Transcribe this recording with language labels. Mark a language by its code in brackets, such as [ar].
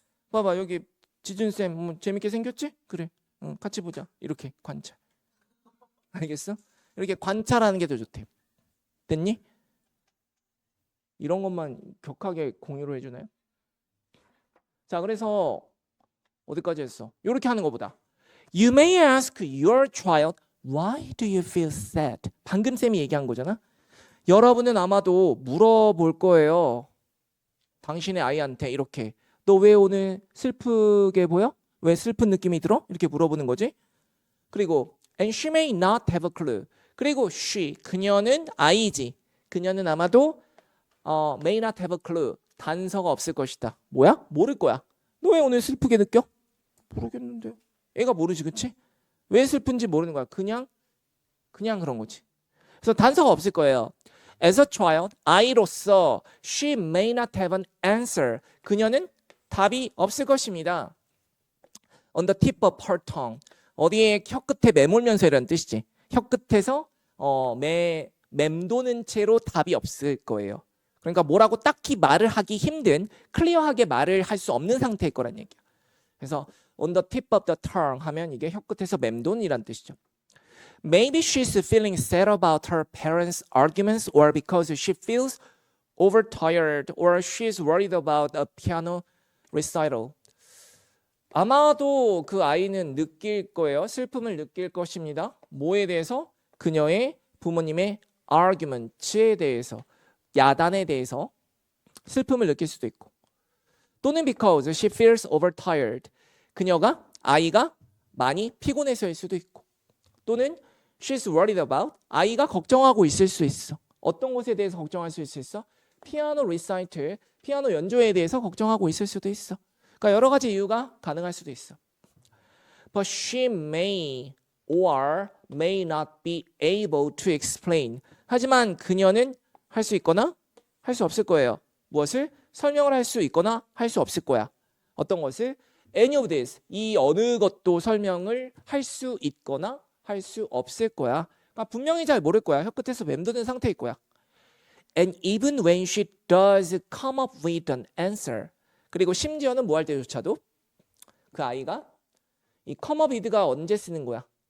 [ko] 봐봐, 여기 지준쌤 재밌게 생겼지? 그래. 같이 보자. 이렇게 관찰. 알겠어? 이렇게 관찰하는 게 더 좋대. 됐니? 이런 것만 격하게 공유를 해주나요? 자, 그래서 어디까지 했어? 이렇게 하는 것보다 [en] You may ask your child Why do you feel sad? [ko] 방금 쌤이 얘기한 거잖아. 여러분은 아마도 물어볼 거예요. 당신의 아이한테 이렇게 너 왜 오늘 슬프게 보여? 왜 슬픈 느낌이 들어? 이렇게 물어보는 거지. 그리고 [en] And she may not have a clue. [ko] 그리고 she, 그녀는 아이지. 그녀는 아마도 [en] may not have a clue. [ko] 단서가 없을 것이다. 뭐야? 모를 거야. 너 왜 오늘 슬프게 느껴? 모르겠는데. 애가 모르지, 그치? 왜 슬픈지 모르는 거야. 그냥 그런 거지. 그래서 단서가 없을 거예요. [en] As a child, [ko] 아이로서 [en] she may not have an answer. [ko] 그녀는 답이 없을 것입니다. [en] On the tip of her tongue. [ko] 어디에 혀끝에 매몰면서 이라는 뜻이지. 혀끝에서 맴도는 채로 답이 없을 거예요. 그러니까 뭐라고 딱히 말을 하기 힘든, 클리어하게 말을 할 수 없는 상태일 거란 얘기야. 그래서 [en] on the tip of the tongue [ko] 하면 이게 혀끝에서 맴돈이란 뜻이죠. [en] Maybe she's feeling sad about her parents' arguments or because she feels overtired or she's worried about a piano recital. [ko] 아마도 그 아이는 느낄 거예요. 슬픔을 느낄 것입니다. 뭐에 대해서? 그녀의 부모님의 arguments에 대해서, 야단에 대해서 슬픔을 느낄 수도 있고, 또는 [en] because she feels overtired. [ko] 아이가 많이 피곤해서일 수도 있고, 또는 [en] she's worried about. [ko] 아이가 걱정하고 있을 수 있어. 어떤 것에 대해서 걱정할 수 있어? 피아노 리사이틀, 피아노 연주에 대해서 걱정하고 있을 수도 있어. 그러니까 여러 가지 이유가 가능할 수도 있어. [en] But she may or may not be able to explain. [ko] 하지만 그녀는 할 수 있거나 할 수 없을 거예요. 무엇을? 설명을 할 수 있거나 할 수 없을 거야. 어떤 것을? [en] Any of this. [ko] 이 어느 것도 설명을 할 수 있거나 할 수 없을 거야. 그러니까 분명히 잘 모를 거야. 혀끝에서 맴도는 상태일 거야. [en] And even when she does come up with an answer. [ko] 그리고 심지어는 뭐 할 때조차도 그 아이가 이 [en] come up with [ko] 가 언제 쓰는 거야?